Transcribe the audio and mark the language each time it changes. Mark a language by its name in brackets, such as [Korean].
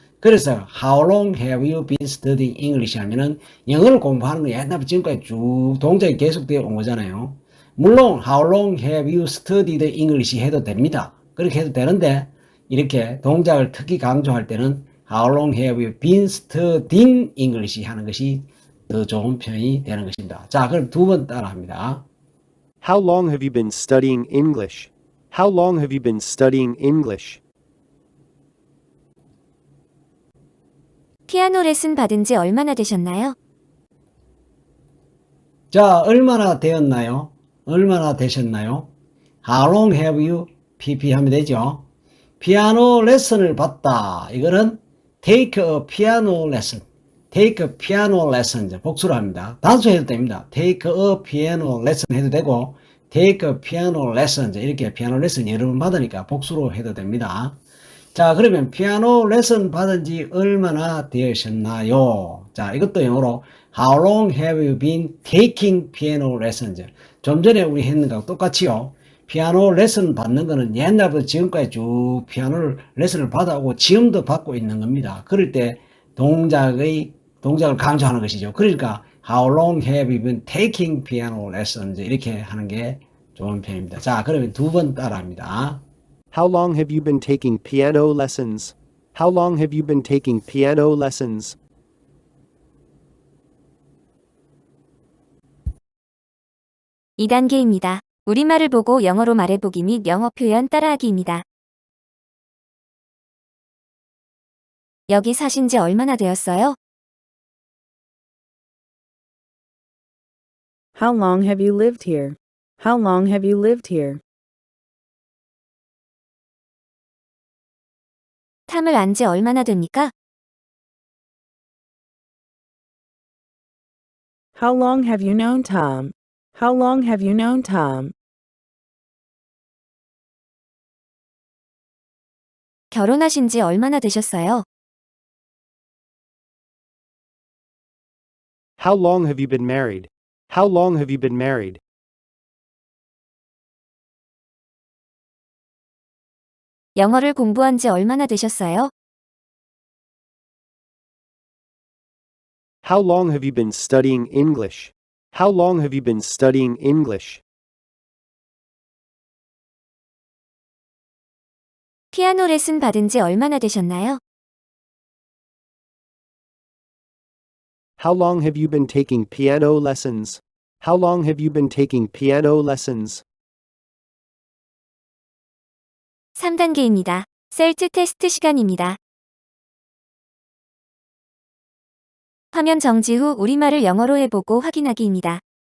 [Korean] 그래서 [English] How long have you been studying English [Korean] 하면은 영어를 공부하는 거 옛날부터 지금까지 쭉 동작이 계속되어 온 거잖아요. 물론 [English] How long have you studied English [Korean] 해도 됩니다. 그렇게 해도 되는데 이렇게 동작을 특히 강조할 때는 [English] How long have you been studying English [Korean] 하는 것이 더 좋은 표현이 되는 것입니다. 자, 그럼 두 번 따라 합니다. [English] How long have you been studying English? How long have you been studying English? [Korean] 피아노 레슨 받은 지 얼마나 되셨나요? 자, 얼마나 되었나요? 얼마나 되셨나요? [English] How long have you pp [Korean] 하면 되죠. 피아노 레슨을 받다. 이거는 [English] take a piano lesson. take a piano lesson. [Korean] 복수로 합니다. 단수 해도 됩니다. [English] take a piano lesson [Korean] 해도 되고 [English] take a piano lesson. [Korean] 이렇게 피아노 레슨 여러 번 받으니까 복수로 해도 됩니다. 자, 그러면 피아노 레슨 받은 지 얼마나 되셨나요? 자, 이것도 영어로 [English] How long have you been taking piano lessons? [Korean] 좀 전에 우리 했는 거하고 똑같이요. 피아노 레슨 받는 거는 옛날부터 지금까지 쭉 피아노 레슨을 받아오고 지금도 받고 있는 겁니다. 그럴 때 동작을 강조하는 것이죠. 그러니까 [English] How long have you been taking piano lessons? [Korean] 이렇게 하는 게 좋은 표현입니다. 자, 그러면 두 번 따라합니다. [English] How long have you been taking piano lessons? How long have you been taking piano lessons? [Korean] 이 단계입니다. 우리말을 보고 영어로 말해보기 및 영어 표현 따라하기입니다. 여기 사신 지 얼마나 되었어요? [English] How long have you lived here? How long have you lived here? [Korean] 탐을 안 지 얼마나 됩니까? [English] How long have you known Tom? How long have you known Tom? [Korean] 결혼하신 지 얼마나 되셨어요? [English] How long have you been married? How long have you been married? [Korean] 영어를 공부한 지 얼마나 되셨어요? [English] How long have you been studying English? How long have you been studying English? [Korean] 피아노 레슨 받은 지 얼마나 되셨나요? [English] How long have you been taking piano lessons? How long have you been taking piano lessons? [Korean] 3단계입니다. 셀트 테스트 시간입니다. 화면 정지 후 우리말을 영어로 해보고 확인하기입니다.